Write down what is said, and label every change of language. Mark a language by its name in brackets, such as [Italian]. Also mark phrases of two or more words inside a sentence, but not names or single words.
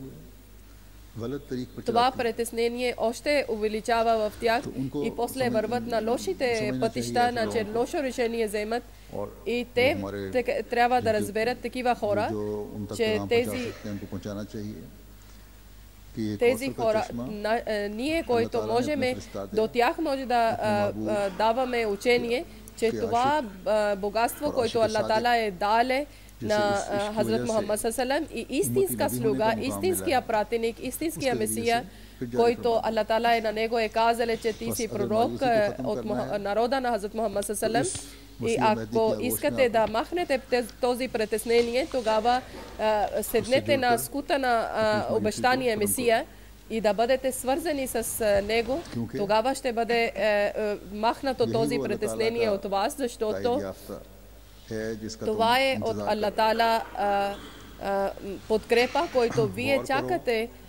[Bulgarian] това притеснение още увеличава в тях и после върват на лошите пътища, на че лошо решение вземат и те трябва да разберат такива хора, че тези хора, ние, които можем до тях може да даваме учение, че това богатство, което Аллах Таала е дале на Хазрат Мухаммад [Arabic] صلى الله عليه وسلم [Bulgarian] и истинска слуга, истинския пратеник, истинския Месия, който Аллах Таала на него е казал, че ти си пророк от народа на Хазрат Мухаммад [Arabic] صلى الله عليه وسلم. [Bulgarian] И ако искате да махнете този притеснение, тогава седнете на скута на обещания Месия и да бъдете свързани с него, тогава ще бъде махнато този притеснение от вас, защото това е от Аллах Таала подкрепа, който вие чакате.